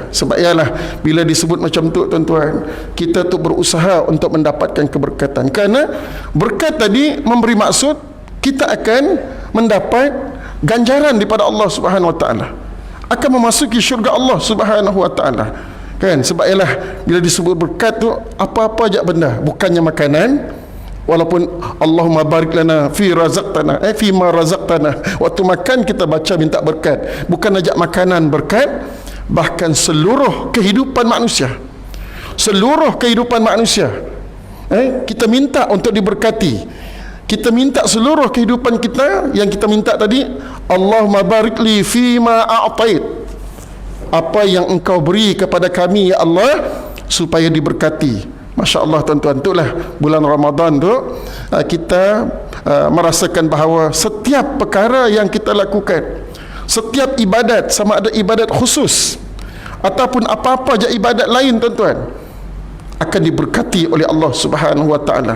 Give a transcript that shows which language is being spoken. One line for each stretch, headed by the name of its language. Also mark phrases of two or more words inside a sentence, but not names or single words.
Malay: Sebab ialah bila disebut macam tu, tuan-tuan, kita tu berusaha untuk mendapatkan keberkatan, kerana berkat tadi memberi maksud kita akan mendapat ganjaran daripada Allah
Arabic: سبحانه وتعالى,
Malay: akan memasuki syurga Allah
Arabic: سبحانه وتعالى.
Malay: Kan? Sebab ialah bila disebut berkat tu, apa-apa aja benda, bukannya makanan.
Arabic: Walaupun اللهم بارك لنا في رزقتنا، فيما رزقتنا,
Malay: waktu makan kita baca minta berkat, bukan ajak makanan berkat, bahkan seluruh kehidupan manusia, seluruh kehidupan manusia, kita minta untuk diberkati. Kita minta seluruh kehidupan kita, yang kita minta tadi,
Arabic: اللهم بارك لي فيما أعطيت,
Malay: apa yang engkau beri kepada kami
Arabic: يا الله,
Malay: supaya diberkati.
Arabic: ما شاء الله
Malay: tuan-tuan, itulah bulan Ramadan tu kita merasakan bahawa setiap perkara yang kita lakukan, setiap ibadat, sama ada ibadat khusus ataupun apa-apa je ibadat lain tuan-tuan, akan diberkati oleh Allah
Arabic: سبحانه وتعالى.